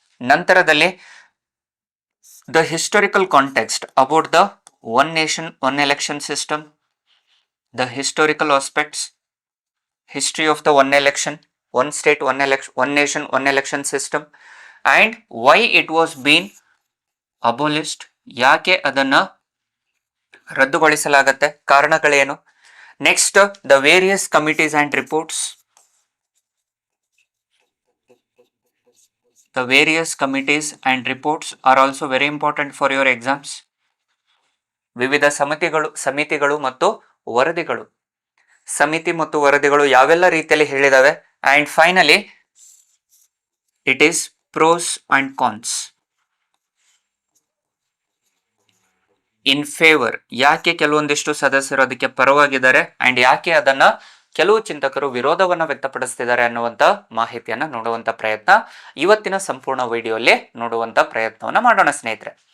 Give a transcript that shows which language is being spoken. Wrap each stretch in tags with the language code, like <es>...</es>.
<kn>ನಂತರದಲ್ಲಿ</kn> <en>the historical context about the one nation one election system, the historical aspects, history of the one election, one state one election, one nation one election system, and why it was been abolished,</en> <kn>ಯಾಕೆ ಅದನ್ನ ರದ್ದುಗೊಳಿಸಲಾಗತ್ತೆ, ಕಾರಣಗಳೇನು.</kn> <en>Next, the various committees and reports. The various committees and reports are also very important for your exams.</en> <kn>ವಿವಿಧ ಸಮಿತಿಗಳು ಮತ್ತು ವರದಿಗಳು, ಸಮಿತಿ ಮತ್ತು ವರದಿಗಳು ಯಾವೆಲ್ಲ ರೀತಿಯಲ್ಲಿ ಹೇಳಿದಾವೆ.</kn> <en>And finally it is pros and cons. In favour,</en> <kn>ಯಾಕೆ ಕೆಲವೊಂದಿಷ್ಟು ಸದಸ್ಯರು ಅದಕ್ಕೆ ಪರವಾಗಿದ್ದಾರೆ ಅಂಡ್ ಯಾಕೆ ಅದನ್ನ ಕೆಲವು ಚಿಂತಕರು ವಿರೋಧವನ್ನ ವ್ಯಕ್ತಪಡಿಸ್ತಿದ್ದಾರೆ ಅನ್ನುವಂತ ಮಾಹಿತಿಯನ್ನ ನೋಡುವಂತ ಪ್ರಯತ್ನ ಇವತ್ತಿನ ಸಂಪೂರ್ಣ ವಿಡಿಯೋಲ್ಲಿ ನೋಡುವಂತ ಪ್ರಯತ್ನವನ್ನ ಮಾಡೋಣ ಸ್ನೇಹಿತರೆ.</kn>